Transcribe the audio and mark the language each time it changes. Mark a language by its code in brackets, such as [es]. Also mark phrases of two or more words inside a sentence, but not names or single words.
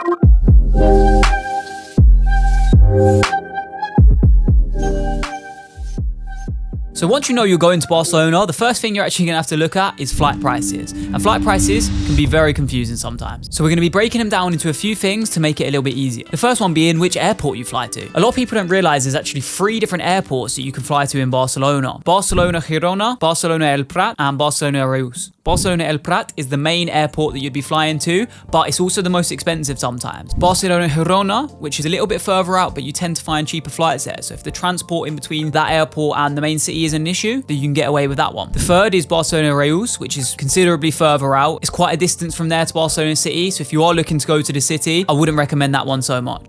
[en] So once you know you're going to Barcelona, the first thing you're actually going to have to look at is flight prices. And flight prices can be very confusing sometimes. So we're going to be breaking them down into a few things to make it a little bit easier. The first one being which airport you fly to. A lot of people don't realize there's actually 3 different airports that you can fly to in Barcelona. Barcelona Girona, Barcelona El Prat, and Barcelona Reus. Barcelona El Prat is the main airport that you'd be flying to, but it's also the most expensive sometimes. Barcelona Girona, which is a little bit further out, but you tend to find cheaper flights there. So if the transport in between that airport and the main city is an issue, then you can get away with that one. The third is Barcelona Reus, which is considerably further out. It's quite a distance from there to Barcelona City, so if you are looking to go to the city, I wouldn't recommend that one so much.